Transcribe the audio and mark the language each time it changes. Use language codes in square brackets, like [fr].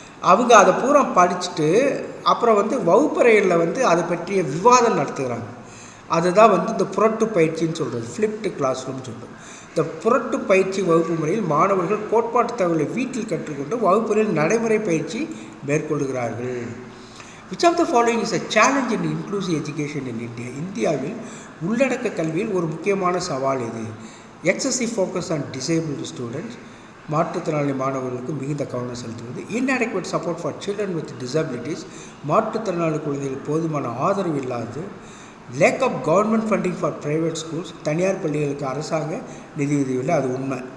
[ta] அவங்க அதை பூரா படிச்சுட்டு அப்புறம் வந்து வகுப்பறையில் வந்து அதை பற்றிய விவாதம் நடத்துகிறாங்க. அதுதான் வந்து இந்த புரட்டு பயிற்சின்னு சொல்கிறது, ஃப்ளிப்டு கிளாஸ் ரூம்னு சொல்கிறது. இந்த புரட்டு பயிற்சி வகுப்பு முறையில் மாணவர்கள் கோட்பாட்டு தகவலை வீட்டில் கற்றுக்கொண்டு வகுப்பறையில் நடைமுறை பயிற்சி மேற்கொள்கிறார்கள். [en] Which of the following is a challenge in inclusive education in India? [ta] இந்தியாவில் உள்ளடக்க கல்வியில் ஒரு முக்கியமான சவால் இது. [en] excessive focus on disabled students, [ta] மாற்றுத்திறனாளி மாணவர்களுக்கு மிகுந்த கவனம் செலுத்துவது. [en] inadequate support for children with disabilities, [ta] மாற்றுத்திறனாளி குழந்தைகள் போதுமான ஆதரவு இல்லாது. [en] lack of government funding for private schools, [ta] தனியார் பள்ளிகளுக்கு அரசாங்க நிதியுதவி இல்லை, அது உண்மை.